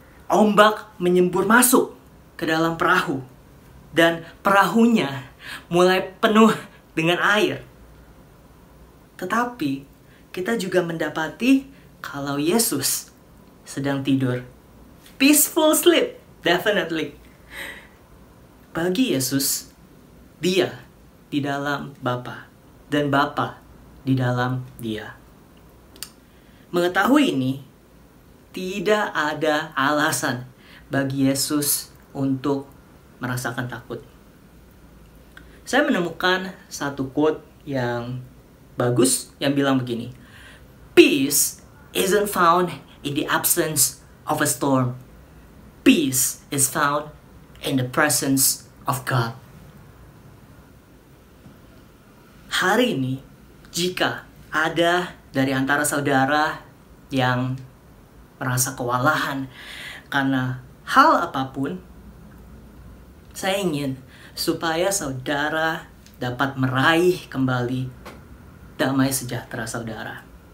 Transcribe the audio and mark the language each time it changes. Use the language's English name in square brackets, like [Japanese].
[Indonesian] Ombak menyembur masuk ke dalam perahu. Dan perahunya mulai penuh dengan air. Tetapi kita juga mendapati kalau Yesus sedang tidur. [English] Peaceful sleep, definitely. [Indonesian] Bagi Yesus, Dia di dalam Bapa dan Bapa di dalam Dia. Mengetahui ini, tidak ada alasan bagi Yesus untuk merasakan takut. Saya menemukan satu quote yang bagus yang bilang begini, [English] "Peace isn't found in the absence of a storm. Peace is found in the presence of God." [Indonesian] Hari ini, jika ada dari antara saudara yang merasa kewalahan karena hal apapun, saya ingin supaya saudara dapat meraih kembali damai sejahtera saudara.